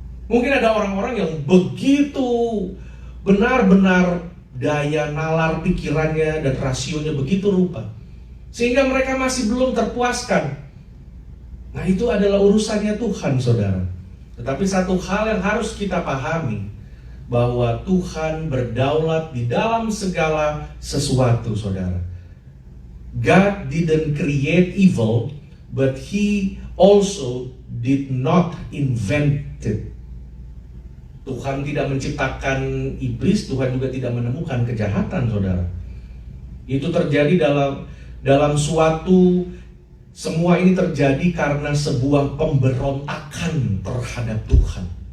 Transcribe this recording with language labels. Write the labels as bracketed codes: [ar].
[id] Mungkin ada orang-orang yang begitu benar-benar daya nalar pikirannya dan rasionya begitu rupa, sehingga mereka masih belum terpuaskan. Nah, itu adalah urusannya Tuhan, saudara. Tetapi satu hal yang harus kita pahami, bahwa Tuhan berdaulat di dalam segala sesuatu, saudara. [en] God didn't create evil, but He also did not invent it. [id] Tuhan tidak menciptakan iblis, Tuhan juga tidak menemukan kejahatan, saudara. Itu terjadi dalam suatu, semua ini terjadi karena sebuah pemberontakan terhadap Tuhan.